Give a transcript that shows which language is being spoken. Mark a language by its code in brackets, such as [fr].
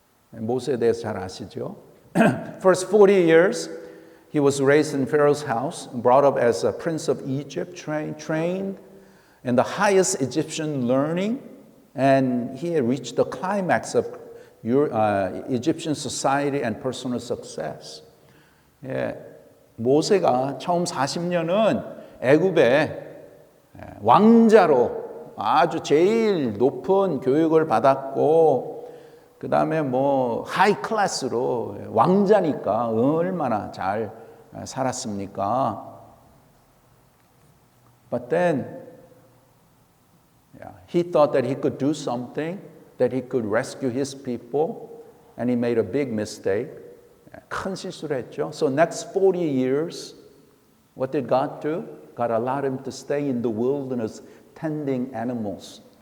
[ko] 모세에 대해서 잘 아시죠? [en] First 40 years, he was raised in Pharaoh's house, brought up as a prince of Egypt, trained in the highest Egyptian learning, and he had reached the climax of Egyptian society and personal success. [ko] 예, 모세가 처음 40년은 애굽의 왕자로 아주 제일 높은 교육을 받았고, 그 다음에 뭐 하이 클래스로 왕자니까 얼마나 잘 살았습니까? [en] But then he thought that he could do something, that he could rescue his people, and he made a big mistake. [ko] 큰 실수를 했죠. [en] So next 40 years, what did God do? God allowed him to stay in the wilderness tending animals.